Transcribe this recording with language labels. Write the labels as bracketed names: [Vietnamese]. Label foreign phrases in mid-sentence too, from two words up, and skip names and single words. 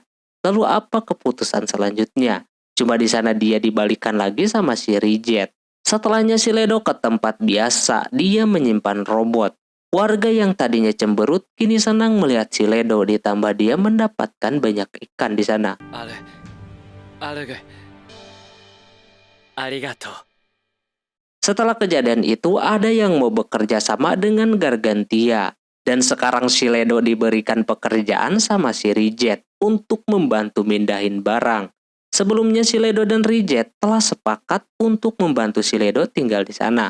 [Indonesian] Lalu apa keputusan selanjutnya? Cuma di sana dia dibalikan lagi sama si Rijet. Setelahnya si Ledo ke tempat biasa, dia menyimpan robot. Warga yang tadinya cemberut kini senang melihat si Ledo, ditambah dia mendapatkan banyak ikan di sana. [Japanese] あれがありがとう。 [Indonesian] Setelah kejadian itu, ada yang mau bekerja sama dengan Gargantia. Dan sekarang si Ledo diberikan pekerjaan sama si Rijet untuk membantu mindahin barang. Sebelumnya si Ledo dan Rijet telah sepakat untuk membantu si Ledo tinggal di sana.